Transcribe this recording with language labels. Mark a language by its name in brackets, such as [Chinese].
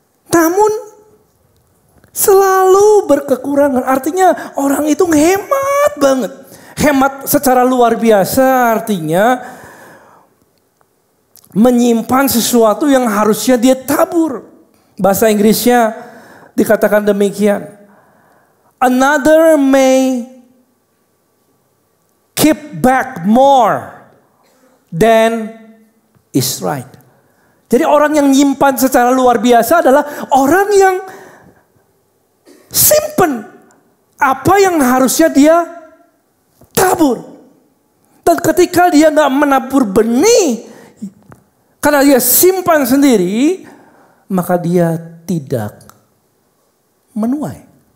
[Indonesian] Namun selalu berkekurangan. Artinya orang itu hemat banget. Hemat secara luar biasa artinya menyimpan sesuatu yang harusnya dia tabur. Bahasa Inggrisnya dikatakan demikian. [English] Another may keep back more than is right. [Indonesian] Jadi orang yang nyimpan secara luar biasa adalah orang yang simpen apa yang harusnya dia tabur. Dan ketika dia gak menabur benih, karena dia simpan sendiri, maka dia tidak menuai.